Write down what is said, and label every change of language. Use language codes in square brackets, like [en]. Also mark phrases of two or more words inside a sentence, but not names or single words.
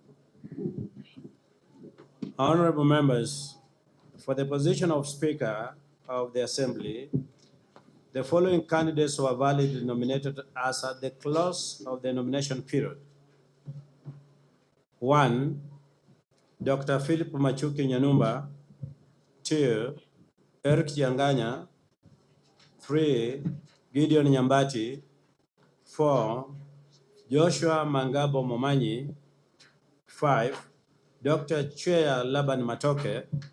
[en] Honorable members, for the position of Speaker of the Assembly, the following candidates were validly nominated as at the close of the nomination period. 1, Dr. Philip Machuki Nyanumba. 2, Eric Yanganya. 3, Gideon Nyambati. 4, Joshua Mangabo Momanyi. 5, Dr. Chwea Laban Matoke.